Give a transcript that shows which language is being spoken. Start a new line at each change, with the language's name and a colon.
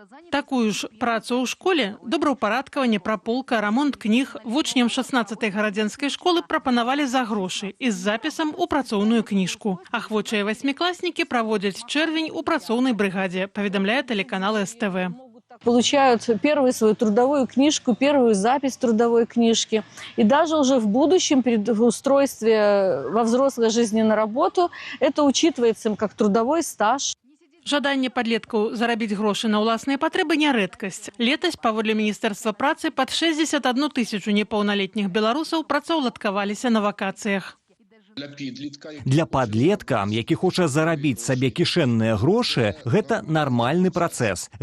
Belarusian: Такую ж працу ў школе, добраўпарадкаванне, праполка, рамонт кніг вучням 16-й гарадзенскай школы прапанавалі за грошы і з запісам у працоўную кніжку. Ахвочыя 8класнікі праводзяць чэрвень у працоўнай брыгадзе, паведамляе тэлеканал СТВ.
Russian: Получают первую свою трудовую книжку, первую запись трудовой книжки. И даже уже в будущем, при устройстве во взрослой жизни на работу, это учитывается им как трудовой стаж.
Belarusian: Жаданне падлеткаў зарабіць грошы на ўласныя патрэбы не рэдкасць. Летась, паводле Міністэрства працы, пад 61 000 непаўналетніх беларусаў працаўладкаваліся на вакацыях. Для падлетка, які хоча зарабіць сабе кішэнныя грошы, гэта нармальны працэс.